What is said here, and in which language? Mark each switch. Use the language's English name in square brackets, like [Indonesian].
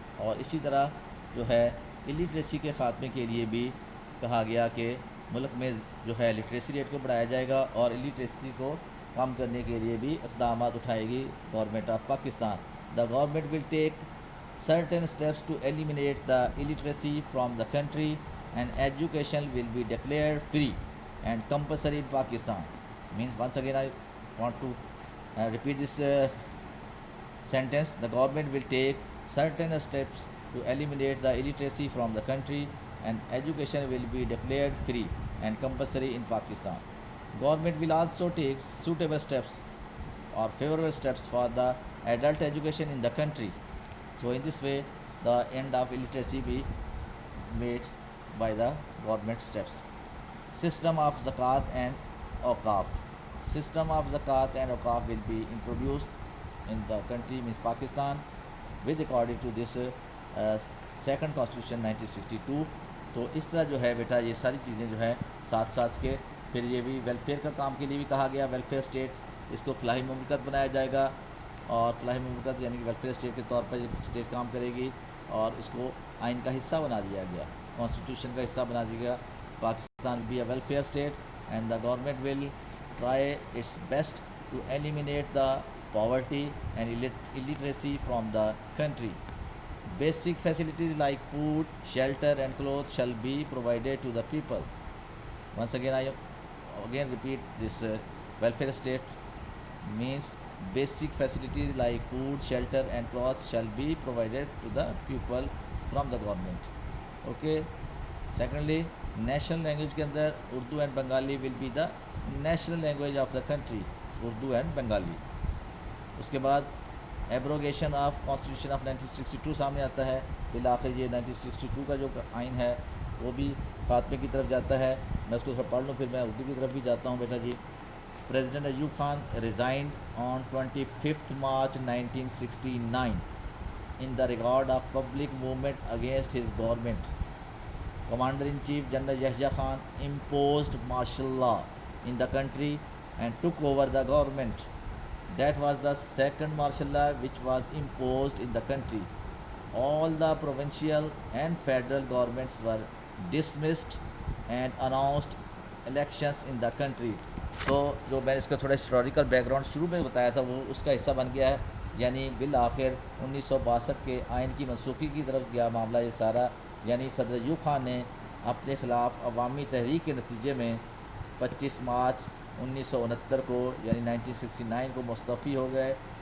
[Urdu] اور اسی طرح جو ہے الٹریسی کے خاتمے کے لیے بھی کہا گیا کہ ملک میں جو ہے لٹریسی ریٹ کو بڑھایا جائے گا اور الٹریسی کو کم کرنے کے لیے بھی اقدامات اٹھائے گی government of Pakistan. [English] The government will take certain steps to eliminate the illiteracy from the country and education will be declared free and compulsory in Pakistan. Means once again I want to repeat this sentence. The government will take certain steps to eliminate the illiteracy from the country and education will be declared free and compulsory in Pakistan. Government will also take suitable steps or favorable steps for the adult education in the country. So in this way the end of illiteracy be made by the government steps. System of zakat and awqaf. System of zakat and awqaf will be introduced in the country means Pakistan with according to this second constitution 1962. [Urdu] تو اس طرح جو ہے بیٹا یہ ساری چیزیں جو ہے ساتھ ساتھ کے پھر یہ بھی ویلفیئر کا کام کے لیے بھی کہا گیا. ویلفیئر اسٹیٹ, اس کو فلاحی مملکت بنایا جائے گا اور فلاحی مملکت یعنی کہ ویلفیئر اسٹیٹ کے طور پر اسٹیٹ کام کرے گی اور اس کو آئین کا حصہ بنا دیا گیا, کانسٹیٹیوشن کا حصہ بنا دیا گیا. [English] Pakistan be a welfare state and the government will try its best to eliminate the poverty and illiteracy from the country. Basic facilities like food, shelter and clothes shall be provided to the people. Once again I repeat this welfare state means basic facilities like food, shelter and clothes shall be provided to the people from the government. Okay. Secondly, national language [Urdu] کے اندر [English] Urdu and Bengali will be the national language of the country, Urdu and Bengali. [Urdu] اس کے بعد [English] abrogation of constitution of 1962 [Urdu] سامنے آتا ہے. بالآخر یہ 1962 کا جو آئین ہے وہ بھی خاتمے کی طرف جاتا ہے. میں اس کو پڑھ لوں پھر میں اردو کی طرف بھی جاتا ہوں بیٹا جی. [English] President Ayub Khan resigned on 25th March 1969 in the regard of public movement against his government. Commander-in-Chief General Yahya Khan imposed martial law in the country and took over the government. That was the second martial law which was imposed in the country. All the provincial and federal governments were dismissed and announced elections in the country. [Urdu] تو جو میں نے اس کا تھوڑا historical back ground شروع میں بتایا تھا وہ اس کا حصہ بن گیا ہے. یعنی بالآخر 1962 کے آئین کی منسوخی کی طرف گیا معاملہ یہ سارا. یعنی صدر ایوب خان نے اپنے خلاف عوامی تحریک کے نتیجے میں 25 مارچ 1969 کو یعنی 1969 کو مستعفی ہو گئے.